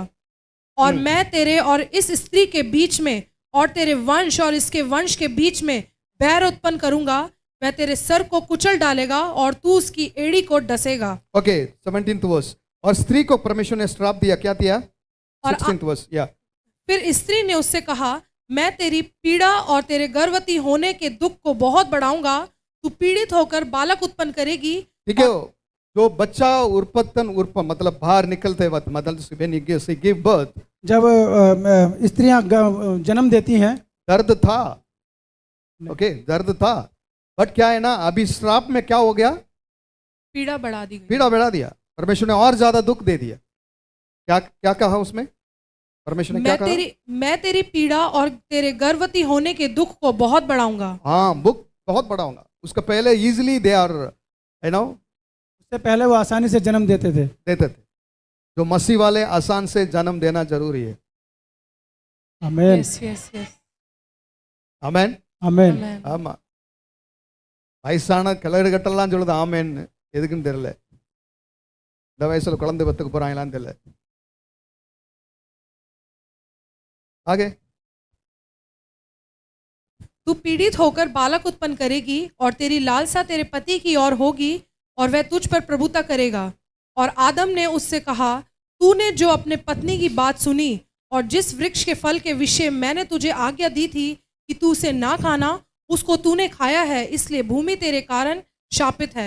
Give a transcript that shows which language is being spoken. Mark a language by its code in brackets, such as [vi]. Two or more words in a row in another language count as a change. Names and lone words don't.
[hi] और मैं तेरे और इस स्त्री के बीच में और तेरे वंश और इसके वंश के बीच में बैर उत्पन्न करूंगा। वह तेरे सर को कुचल डालेगा और तू उसकी एड़ी को डसेगा। [en] Okay, 17th verse. [hi] और स्त्री को परमेश्वर ने श्राप दिया, क्या दिया? और [en] 16th verse. Yeah. [hi] फिर स्त्री ने उससे कहा, मैं तेरी पीड़ा और तेरे गर्भवती होने के दुख को बहुत बढ़ाऊंगा। तू पीड़ित होकर बालक उत्पन्न करेगी। ठीक है, जो बच्चा मतलब बाहर निकलते वक्त, मतलब [en] when you give birth, [hi] जब स्त्रियां जन्म देती हैं दर्द था। ओके, दर्द था, बट क्या है ना, अभी श्राप में क्या हो गया? पीड़ा बढ़ा दी गई। पीड़ा बढ़ा दिया। परमेश्वर ने और ज्यादा दुख दे दिया। क्या क्या कहा उसमें? परमेश्वर ने क्या कहा? मैं तेरी पीड़ा और तेरे गर्भवती होने के दुख को बहुत बढ़ाऊंगा। हाँ, दुख बहुत बढ़ाऊंगा। उसका पहले [en] easily they are [hi] उससे पहले वो आसानी से जन्म देते थे। जो मसीह वाले आसान से जन्म देना जरूरी है। आमेन, [en] yes yes yes, [hi] आमेन, आमेन। [ta] ஆமா, வயசான கிளறு கட்டெல்லாம் சொல்லுது ஆமேன், எதுக்குன்னு தெரியல. இந்த வயசுல குழந்தை பத்துக்கு போறாங்களான்னு தெரியல. [hi] आगे, तू पीड़ित होकर बालक उत्पन्न करेगी और तेरी लालसा तेरे पति की ओर होगी और वह तुझ पर प्रभुता करेगा। और आदम ने उससे कहा, तूने जो अपने पत्नी की बात सुनी और जिस वृक्ष के फल के विषय मैंने तुझे आज्ञा दी थी कि तू उसे ना खाना, उसको तूने खाया है, इसलिए भूमि तेरे कारण शापित है।